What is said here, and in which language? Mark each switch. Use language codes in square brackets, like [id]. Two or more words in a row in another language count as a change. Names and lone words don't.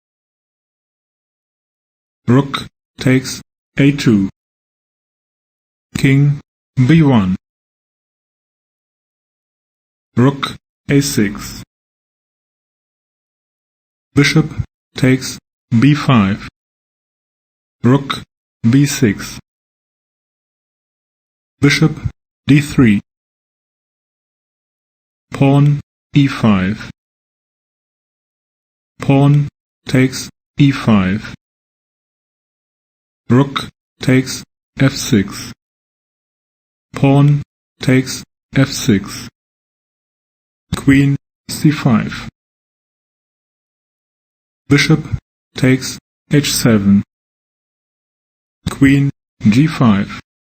[en] rook takes a2, king b1, rook a6, bishop takes b5, rook b6, bishop d3, pawn e5, pawn takes e5, rook takes f6, pawn takes f6, queen c5, bishop takes h7, queen g5,